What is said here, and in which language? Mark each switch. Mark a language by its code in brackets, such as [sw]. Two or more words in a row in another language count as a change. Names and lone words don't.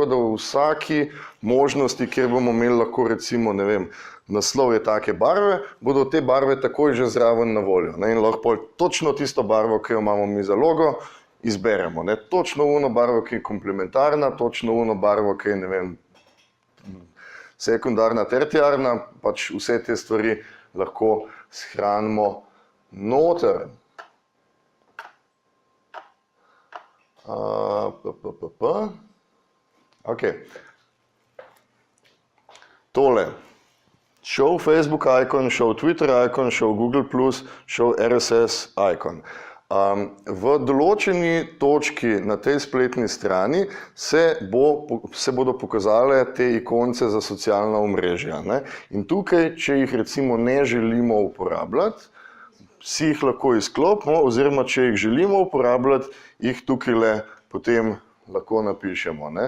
[sl] da v vsaki možnosti, kjer bomo imeli lahko recimo, ne vem, naslov je take barve, bodo te barve takoj že zraven na voljo, ne, in lahko točno tisto barvo, ki jo imamo mi za logo, izberemo, ne, točno uno barvo, ki je komplementarna, točno uno barvo, ki je, ne vem, sekundarna, terciarna, pač vse te stvari lahko shranimo noter. Ok. Tole. [en] Show Facebook icon, show Twitter icon, show Google+, show RSS icon. [sl] V določeni točki na tej spletni strani se bodo pokazale te ikonce za socialna omrežja, ne? In tukaj, če jih recimo ne želimo uporabljati, si jih lahko izklopimo, oziroma če jih želimo uporabljati, jih tukaj potem lahko napišemo, ne?